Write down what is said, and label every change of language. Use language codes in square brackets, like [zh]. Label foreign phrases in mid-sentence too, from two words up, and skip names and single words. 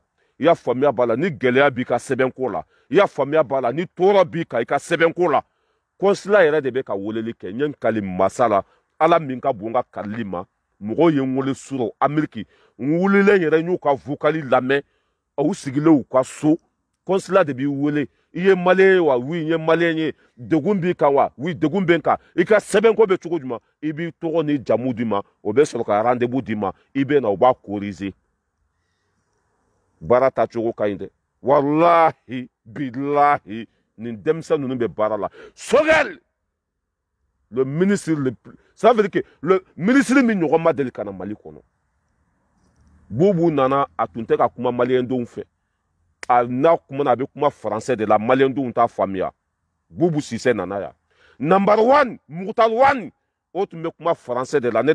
[bm] i y'a faamuya b'a la ni gɛlɛya b'i ka sɛbɛn ko la i y'a faamuya b'a la ni tɔɔrɔ b'i kan i ka sɛbɛn ko la consulat yɛrɛ de bɛ ka weleli kɛ n ye n kali masa la Ala min ka bon n ka kalili ma mɔgɔw ye n wele surɔ Ameriki n wulilen yɛrɛ n y'u ka vocali lamɛn u sigilen u ka so consulat de b'i wele i ye maliyɛn ye wa oui n ye maliyɛn ye degun b'i kan wa oui degun bɛ n kan i ka sɛbɛnko bɛ cogo jumɛn i b'i tɔgɔ ni jamu d'i ma o bɛ sɔrɔ ka rendez-vous d'i ma i bɛ na u b'a corriger baara tacogo ka ɲi dɛ walahi bilahi nin denmisɛn ninnu bɛ baara la Sogɛli [fr] le ministre ça veut dire que le ministre [bm] min ɲɔgɔn ma deli ka na Mali kɔnɔ Bubu nana a tun tɛ ka kuma maliyɛndenw fɛ n'a kuma na a bɛ kuma français de la maliyɛndenw t'a faamuya Bubu Sise nana yan number 1 Mukhtar 1 o tun bɛ kuma français de la ne